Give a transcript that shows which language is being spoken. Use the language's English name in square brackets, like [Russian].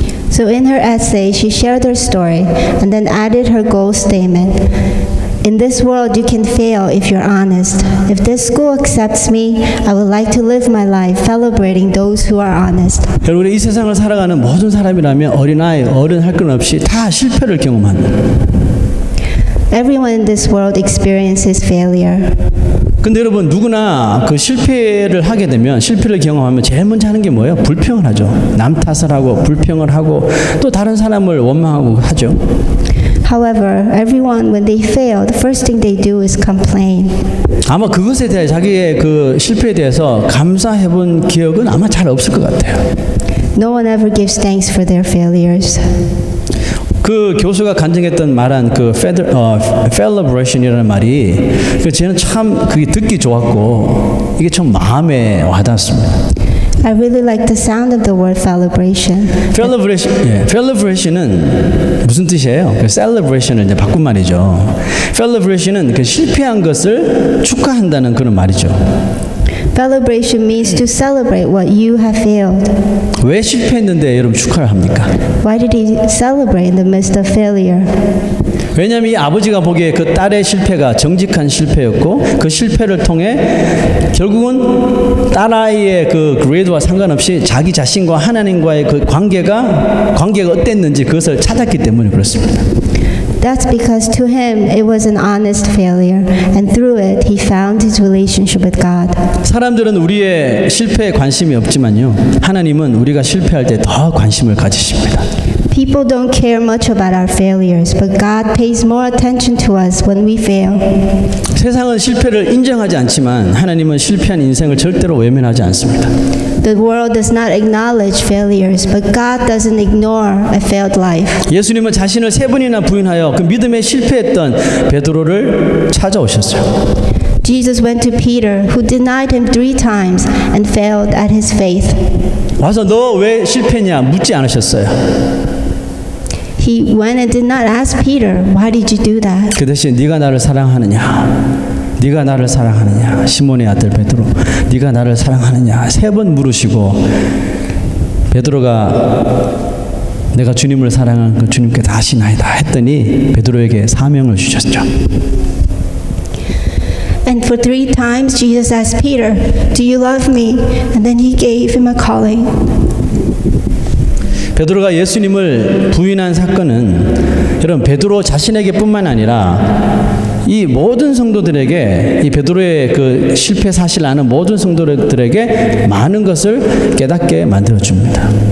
[English] So in her essay, she shared her story and then added her goal statement. In this world, you can fail if you're honest. If this school accepts me, I would like to live my life celebrating those who are honest. [Korean] 여러분, 이 세상을 살아가는 모든 사람이라면 어린아이, 어른 할 것 없이 다 실패를 경험합니다. [English] Everyone in this world experiences failure. [Korean] 근데 여러분 누구나 그 실패를 하게 되면 실패를 경험하면 제일 먼저 하는 게 뭐예요? 불평을 하죠. 남 탓을 하고 불평을 하고 또 다른 사람을 원망하고 하죠. [English] However, everyone when they fail, the first thing they do is complain. [Korean] 아마 그것에 대해 자기의 그 실패에 대해서 감사해 본 기억은 아마 잘 없을 것 같아요. [English] No one ever gives thanks for their failures. [Korean] 그 교수가 간증했던 말한 그 celebration이라는 말이 그 저는 참 그게 듣기 좋았고 이게 참 마음에 와닿았습니다. [English] I really like the sound of the word celebration. [Korean] celebration은 무슨 뜻이에요? 그 celebration을 이제 바꾼 말이죠. celebration은 그 실패한 것을 축하한다는 그런 말이죠. [English] Celebration means to celebrate what you have failed. [Korean] 왜 실패했는데 여러분 축하를 합니까? [English] Why did he celebrate in the midst of failure? [Korean] 왜냐하면 이 아버지가 보기에 그 딸의 실패가 정직한 실패였고 그 실패를 통해 결국은 딸아이의 그 그레이드와 상관없이 자기 자신과 하나님과의 그 관계가 어땠는지 그것을 찾았기 때문에 그렇습니다. [English] That's because to him it was an honest failure, and through it he found his relationship with God. [Korean] 사람들은 우리의 실패에 관심이 없지만요. 하나님은 우리가 실패할 때 더 관심을 가지십니다. [English] People don't care much about our failures, but God pays more attention to us when we fail. [Korean] 세상은 실패를 인정하지 않지만 하나님은 실패한 인생을 절대로 외면하지 않습니다. [English] The world does not acknowledge failures, but God doesn't ignore a failed life. [Korean] 예수님은 자신을 3번이나 부인하여 그 믿음에 실패했던 베드로를 찾아오셨어요. [English] Jesus went to Peter, who denied him 3 times and failed at his faith. [Korean] 와서 너 왜 실패했냐 묻지 않으셨어요. [English] He went and did not ask Peter, why did you do that? [Korean] 그 대신 네가 나를 사랑하느냐 네가 나를 사랑하느냐 시몬의 아들 베드로 네가 나를 사랑하느냐 3번 물으시고 베드로가 내가 주님을 사랑하는 그 주님께 다시 나이다 했더니 베드로에게 사명을 주셨죠. [English] And for 3 times Jesus asked Peter, do you love me? And then he gave him a calling. [Korean] 베드로가 예수님을 부인한 사건은 여러분 베드로 자신에게뿐만 아니라 이 모든 성도들에게 이 베드로의 그 실패 사실을 아는 모든 성도들에게 많은 것을 깨닫게 만들어 줍니다.